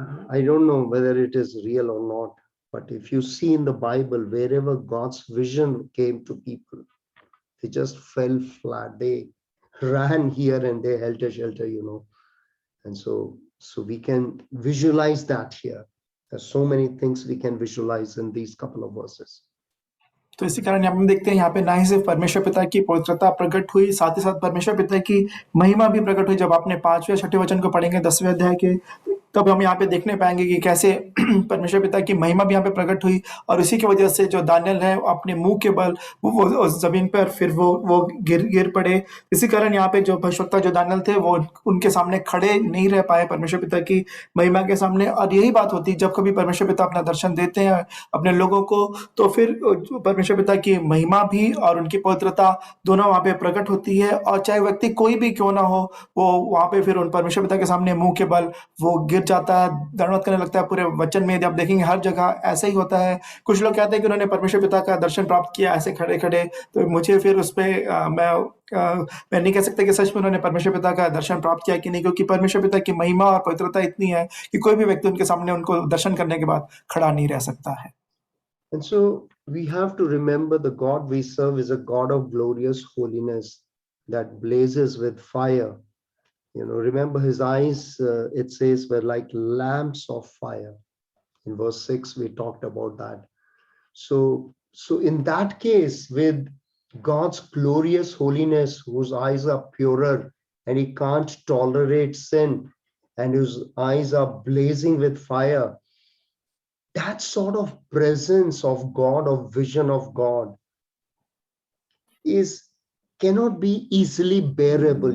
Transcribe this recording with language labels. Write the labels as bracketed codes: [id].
[en] I don't know whether it is real or not, but if you see in the Bible, wherever God's vision came to people, they just fell flat. They ran here and there, helter shelter, And so we can visualize that here. There's so many things we can visualize in these couple of verses. [hi] तो इसी कारण हम देखते हैं यहाँ पे ना ही सिर्फ परमेश्वर पिता की पवित्रता प्रकट हुई, साथ ही साथ परमेश्वर पिता की महिमा भी प्रकट हुई। जब आपने 5वें 6वें वचन को पढ़ेंगे 10वें अध्याय के, तब हम यहाँ पे देखने पाएंगे कि कैसे परमेश्वर पिता की महिमा भी यहाँ पे प्रकट हुई, और इसी की वजह से जो दानियल है अपने मुंह के बल वो जमीन पर फिर वो गिर पड़े। इसी कारण यहाँ पे जो भविष्यवक्ता जो दानियल थे वो उनके सामने खड़े नहीं रह पाए परमेश्वर पिता की महिमा के सामने। और यही बात होती है जब कभी परमेश्वर पिता अपना दर्शन देते हैं अपने लोगों को, तो फिर परमेश्वर पिता की महिमा भी और उनकी पवित्रता दोनों वहाँ पे प्रकट होती है। और चाहे व्यक्ति कोई भी क्यों ना हो, वो वहाँ पे फिर उन परमेश्वर पिता के सामने मुंह के बल वो गिर जाता है, दंडवत करने लगता है। पूरे वचन में यदि आप देखेंगे हर जगह ऐसा ही होता है। कुछ लोग कहते हैं कि उन्होंने परमेश्वर पिता का दर्शन प्राप्त किया ऐसे खड़े खड़े, तो मुझे फिर उस पर मैं नहीं कह सकता कि सच में उन्होंने परमेश्वर पिता का दर्शन प्राप्त किया कि नहीं, क्योंकि परमेश्वर पिता की महिमा और पवित्रता इतनी है कि कोई भी व्यक्ति उनके सामने उनको दर्शन करने के बाद खड़ा नहीं रह सकता है। [en] And so we have to remember the God we serve is a God of glorious holiness that blazes with fire. Remember his eyes, it says, were like lamps of fire. In verse 6, we talked about that. So in that case, with God's glorious holiness, whose eyes are purer and he can't tolerate sin, and whose eyes are blazing with fire, that sort of presence of God, of vision of God, cannot be easily bearable.